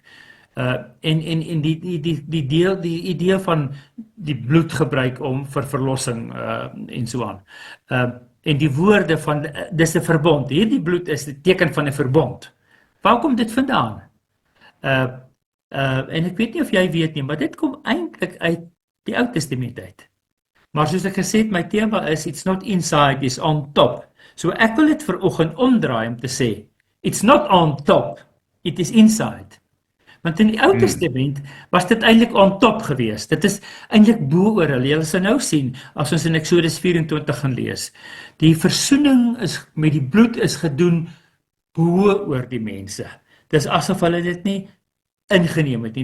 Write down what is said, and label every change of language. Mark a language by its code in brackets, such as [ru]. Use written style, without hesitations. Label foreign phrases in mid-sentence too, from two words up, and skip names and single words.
[af] En die idee van die bloed gebruik om vir verlossing en so aan. En die woorde van, dis 'n verbond, hierdie bloed is 'n teken van 'n verbond. Waar kom dit vandaan? En ek weet nie of jy weet nie, maar dit kom eintlik uit die Ou Testament uit. Maar soos ek gesê het, my tema is, [en] it's not inside, it's on top. [af] So ek wil dit vanoggend omdraai om te sê, [en] it's not on top, it is inside. [af] Want in die Ou Testament was dit eintlik [en] on top [af] gewees. Dit is eintlik bo oor hulle. Julle sal nou sien, as ons in Eksodus 24 gaan lees, die versoening met die bloed is gedoen bo oor die mense. Dis asof hulle dit nie ingeneem het nie.